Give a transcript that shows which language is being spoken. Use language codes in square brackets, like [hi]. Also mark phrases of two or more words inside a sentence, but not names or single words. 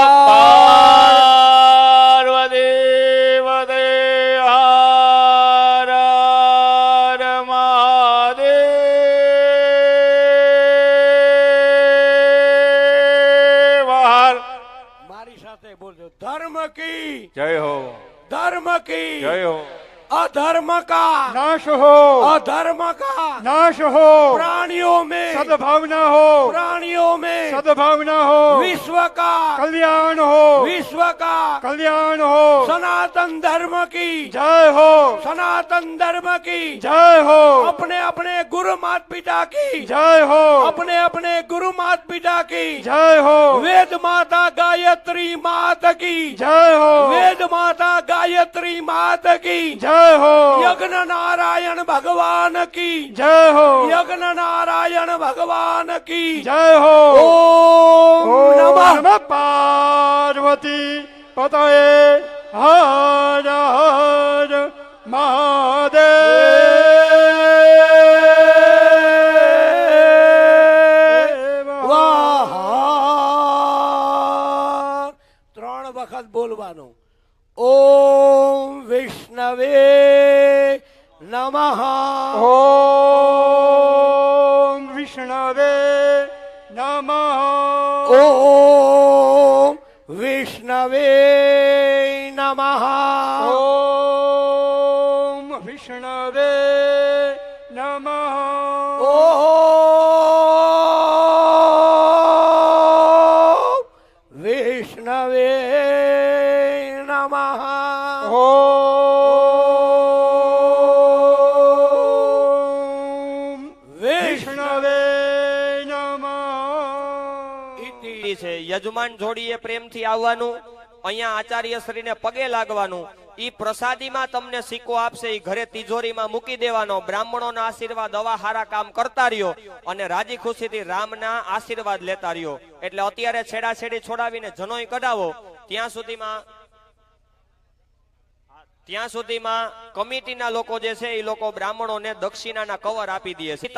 [gu] પાર્વતી વદે હર હર મહાદેવ. મારી સાથે બોલજો, [hi] धर्म की जय हो, धर्म की जय हो, अधर्म का नाश हो, अधर्म का नाश हो, प्राणियों में सद्भावना हो, प्राणियों में सद्भावना हो, विश्व का कल्याण हो, विश्व का कल्याण हो. सनातन धर्म की जय हो, सनातन धर्म की जय हो, अपने अपने गुरु माता पिता की जय हो, अपने अपने गुरु माता पिता की जय हो, वेद माता गायत्री माता की जय हो, वेद माता गायत्री माता की जय हो, यज्ञ नारायण भगवान की जय हो, यज्ञ नारायण भगवान की जय हो. [sa] ओम ओम नमः नमः पार्वती पतये हर हर महादेव. [gu] વાહ. 3 વખત બોલવાનું. [sa] ઓમ વિષ્ણવે નમઃ. ओम विष्णवे नमः. ઓમ વિષ્ણવે નમઃ. ओम विष्णवे नमः. ઓમ વિષ્ણવે નમઃ. ओम विष्णवे नमः. ઇતિ. [gu] છે. યજમાન જોડીએ પ્રેમથી આવવાનું, અહીંયા આચાર્ય શ્રીને પગે લાગવાનું. ઈ પ્રસાદીમાં તમને સિક્કો આપશે, ઈ ઘરે તિજોરીમાં મૂકી દેવાનો. બ્રાહ્મણોના આશીર્વાદ આવા હારા કામ કરતા રહ્યો અને રાજી ખુશીથી રામના આશીર્વાદ લેતા રહ્યો. એટલે અત્યારે છેડાછેડી છોડાવીને જનોઈ કઢાવો ત્યાં સુધીમાં કમિટીના લોકો જે છે એ લોકો બ્રાહ્મણોને દક્ષિણાના કવર આપી દે છે.